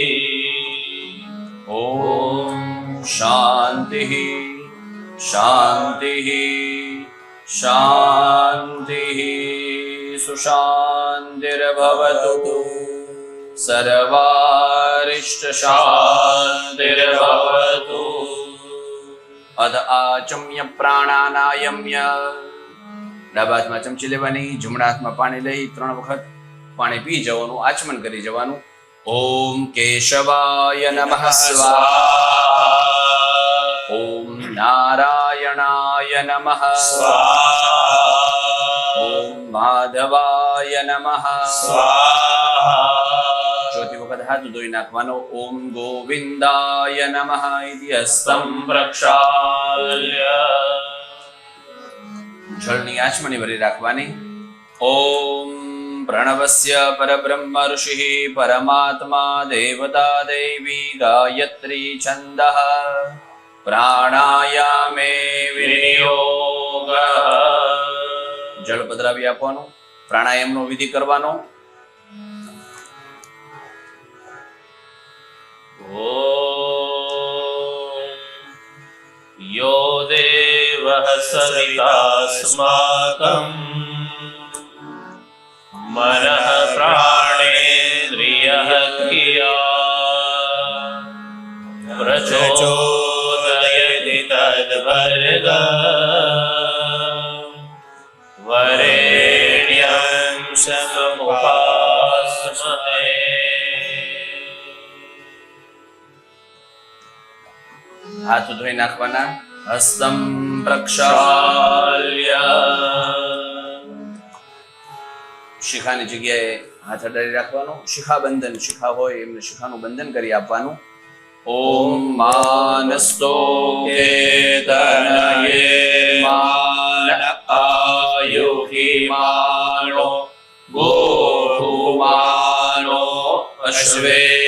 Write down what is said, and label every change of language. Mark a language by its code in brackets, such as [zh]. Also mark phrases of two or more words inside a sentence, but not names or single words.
[sa] ॐ शान्तिः शान्तिः शान्तिः सुशान्तिर्भवतु सर्वारिष्टशान्तिर्भवतु। अध आचम्य प्राणानायम्य [gu] ડાબા હાથમાં ચમચી લેવાની, જમણા હાથમાં પાણી લઈ 3 વખત પાણી પી જવાનું, આચમન કરી જવાનું. [sa] ઓમ કેશવાય નમઃ સ્વાહા. ઓમ નારાયણાય નમઃ સ્વાહા. ઓમ માધવાય નમઃ સ્વાહા. [gu] ચોથી વખત હાથ ધોઈ નાખવાનો. [sa] ઓમ ગોવિંદાય નમઃ ઇતિ હસ્તં પ્રક્ષાલ્ય. [gu] જળની આચમની ભરી રાખવાની. [sa] ઓમ પ્रणवस्य परब्रह्म ऋषिः परमात्मा देवता देवी गायत्री छन्दः प्राणायामे विनियोगः. [gu] જળ પધરાવી આપવાનું. પ્રાણાયામનો વિધિ કરવાનો. [sa] ઓમ યો દેવઃ સવિતાસ્માકં मनः प्राणेन्द्रियः क्रिया प्रचोदयति तद्भर्गम् वरेण्यं समुपास्महे. [gu] હાથ ધોઈ નાખવાના. [sa] हस्तं प्रक्षाल्य. [gu] શિખાની જગ્યાએ હાથ અડાડી રાખવાનો. શિખા બંધન, શિખા હોય એમને શિખાનું બંધન કરી આપવાનું. [sa] ઓમ માનસ્તો કેતનયે માન આયુહિ માનો ગોહુમાનો અશ્વે